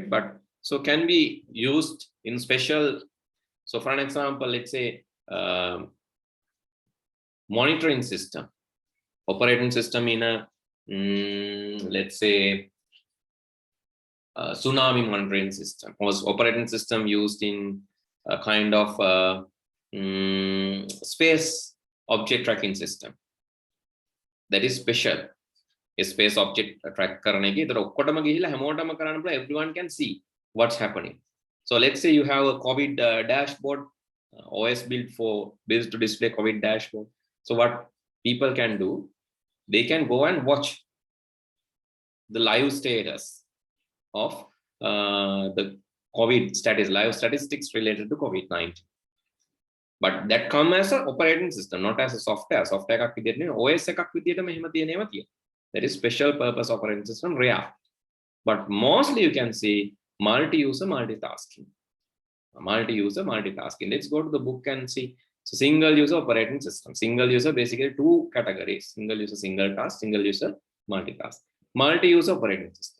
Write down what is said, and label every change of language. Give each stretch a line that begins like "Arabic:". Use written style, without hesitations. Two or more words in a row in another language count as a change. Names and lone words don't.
English: But so can be used in special. So for an example, let's say monitoring system, operating system in a let's say tsunami monitoring system, was operating system used in a kind of space object tracking system. That is special. A space object track
Sinhala: කරන එකේ ඒතර ඔක්කොටම ගිහිල්ලා හැමෝටම කරන්න පුළුවන්,
English: everyone can see what's happening. So let's say you have a COVID dashboard, OS built to display COVID dashboard. So what people can do, they can go and watch the live status of the COVID status, live statistics related to COVID-19. But that come as an operating system, not as a software.
Sinhala: Software එකක් විදියට නෙවෙයි, OS එකක් විදියට මෙහෙම තියෙනවා තියෙනවා.
English: That is special purpose operating system, rare. But mostly you can see multi-user multitasking. Multi-user multitasking. Let's go to the book and see. So single user operating system. Single user basically two categories. Single user, single task, single user, multitask. Multi-user operating system.